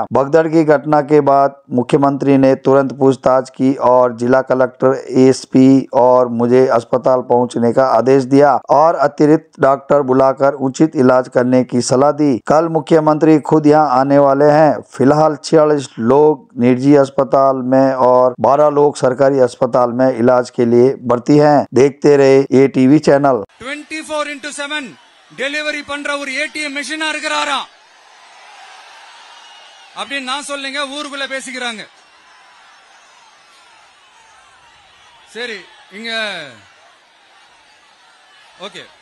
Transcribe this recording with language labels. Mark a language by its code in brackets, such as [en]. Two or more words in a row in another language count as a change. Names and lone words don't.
[hi] भगदड़ की घटना के बाद मुख्यमंत्री ने तुरंत पूछताछ की और जिला कलेक्टर, एसपी और मुझे अस्पताल पहुंचने का आदेश दिया और अतिरिक्त डॉक्टर बुलाकर उचित इलाज करने की सलाह दी। कल मुख्यमंत्री खुद यहां आने वाले हैं। फिलहाल 46 लोग निजी अस्पताल में और 12 लोग सरकारी अस्पताल में इलाज के लिए भर्ती हैं। देखते रहे ATV चैनल। [ta] 24x7 டெலிவரி பண்ற ஒரு [en] ATM machine [ta] இருக்கிறாரா அப்படின்னு நான் சொல்லுங்க, ஊருக்குள்ள பேசிக்கிறாங்க. சரி, இங்க ஓகே.